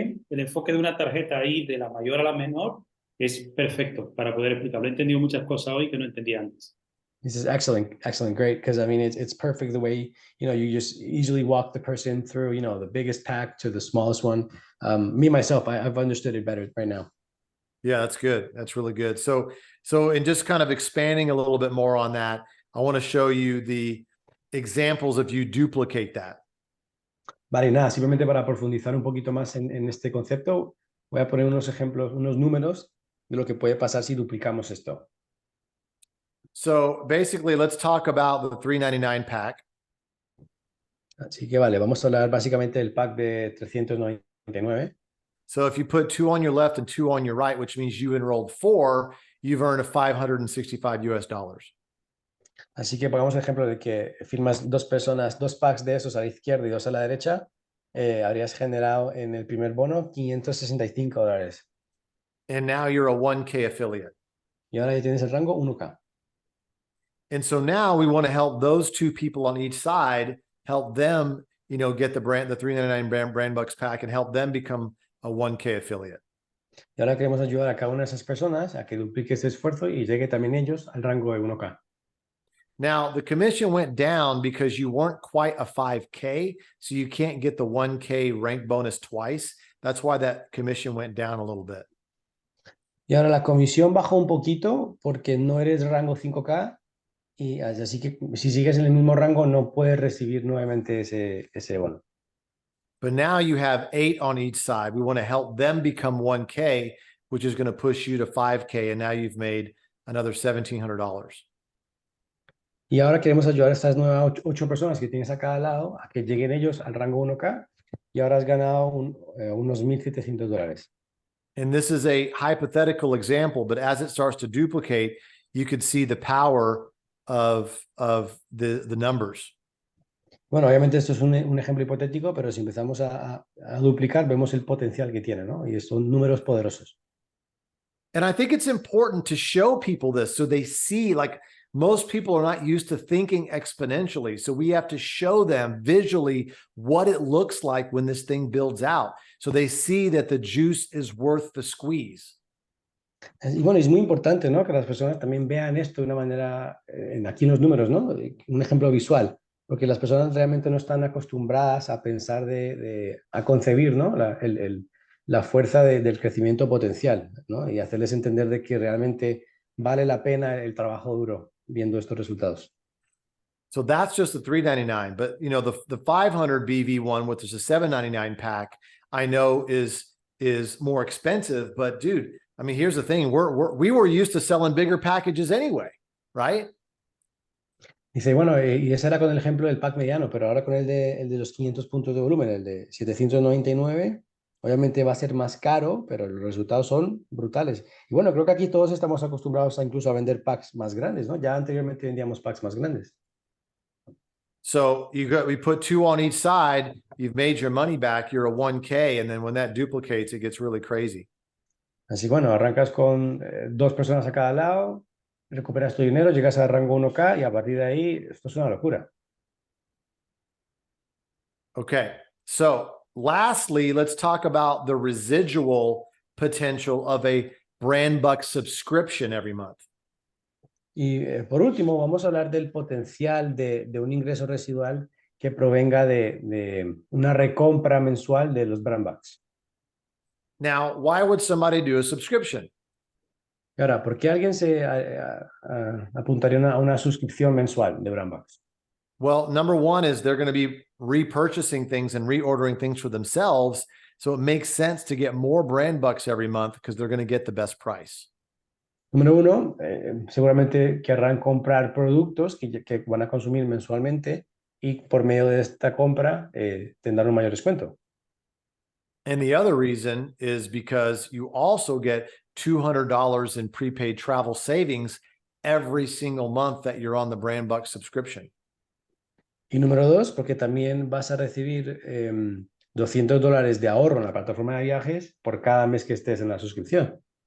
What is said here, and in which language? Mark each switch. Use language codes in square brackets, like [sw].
[es] el enfoque de una tarjeta ahí, de la mayor a la menor, es perfecto para poder explicarlo. He entendido muchas cosas hoy que no entendía antes. [en] This is excellent, excellent, great. Because I mean, it's perfect the way, you know, you just easily walk the person through, you know, the biggest pack to the smallest one. Me, myself, I've understood it better right now. Yeah, that's good. That's really good. So in just kind of expanding a little bit more on that, I want to show you the examples if you duplicate that. [es] Vale, nada, simplemente para profundizar un poquito más en este concepto, voy a poner unos ejemplos, unos números de lo que puede pasar si duplicamos esto. [en] So basically, let's talk about the $3.99 pack. [es] Así que vale, vamos a hablar básicamente del pack de 399. [en] So if you put 2 on your left and 2 on your right, which means you enrolled 4, you've earned a $565 US. [es] Así que pongamos el ejemplo de que firmas dos packs de esos a la izquierda y dos a la derecha, habrías generado en el primer bono $565. [en] And now you're a 1K affiliate. [es] Y ahora ya tienes el rango 1K. [en] And so now we want to help those two people on each side, help them, you know, get the $3.99 brand bucks pack and help them become a 1K affiliate. [es] Y ahora queremos ayudar a cada una de esas personas a que duplique ese esfuerzo y llegue también ellos al rango de 1K. [en] Now, the commission went down because you weren't quite a 5K, so you can't get the 1K rank bonus twice. That's why that commission went down a little bit. [es] Y ahora la comisión bajó un poquito porque no eres rango 5K y así que si sigues en el mismo rango no puedes recibir nuevamente ese bono. [en] But now you have 8 on each side. We want to help them become 1K, which is going to push you to 5K, and now you've made another $1,700. [es] Y ahora queremos ayudar a estas nuevas 8 personas que tienes a cada lado a que lleguen ellos al rango 1K y ahora has ganado unos $1,700. [en] And this is a hypothetical example, but as it starts to duplicate, you could see the power of the numbers. [es] Bueno, obviamente esto es un ejemplo hipotético, pero si empezamos a duplicar, vemos el potencial que tiene, ¿no? Y son números poderosos. [en] And I think it's important to show people this so they see, like, most people are not used to thinking exponentially. So we have to show them visually what it looks like when this thing builds out. So they see that the juice is worth the squeeze. [es] Y bueno, es muy importante, ¿no? Que las personas también vean esto de una manera, aquí en los números, ¿no? Un ejemplo visual, porque las personas realmente no están acostumbradas a pensar a concebir, ¿no? La fuerza del crecimiento potencial, ¿no? Y hacerles entender de que realmente vale la pena el trabajo duro viendo estos resultados. [en] So that's just the $3.99, but you know, the 500 BV one, which is a $7.99 pack, I know is more expensive, but dude, I mean, here's the thing, we were used to selling bigger packages anyway, right? [es] Dice, bueno, y ese era con el ejemplo del pack mediano, pero ahora con el de los 500 puntos de volumen, el de 799, obviamente va a ser más caro, pero los resultados son brutales. Y bueno, creo que aquí todos estamos acostumbrados incluso a vender packs más grandes, ¿no? Ya anteriormente vendíamos packs más grandes. [en] So we put 2 on each side, you've made your money back, you're a 1K, and then when that duplicates, it gets really crazy. [es] Así bueno, arrancas con 2 personas a cada lado, recuperas tu dinero, llegas al rango 1K y a partir de ahí, esto es una locura. [en] Okay, so lastly, let's talk about the residual potential of a brand buck subscription every month. [es] Y por último, vamos a hablar del potencial de un ingreso residual que provenga de una recompra mensual de los brand bucks. [en] Now, why would somebody do a subscription? [es] Y ahora, ¿por qué alguien se apuntaría a una suscripción mensual de brand bucks? [en] Well, number one is they're going to be repurchasing things and reordering things for themselves. So it makes sense to get more brand bucks every month because they're going to get the best price. [es] Número uno, seguramente querrán comprar productos que van a consumir mensualmente y por medio de esta compra tendrán un mayor descuento. [en] And the other reason is because you also get $200 in prepaid travel savings every single month that you're on the brand buck subscription. [es] Y número dos, porque también vas a recibir $200 de ahorro en la plataforma de viajes por cada mes que estés en la suscripción.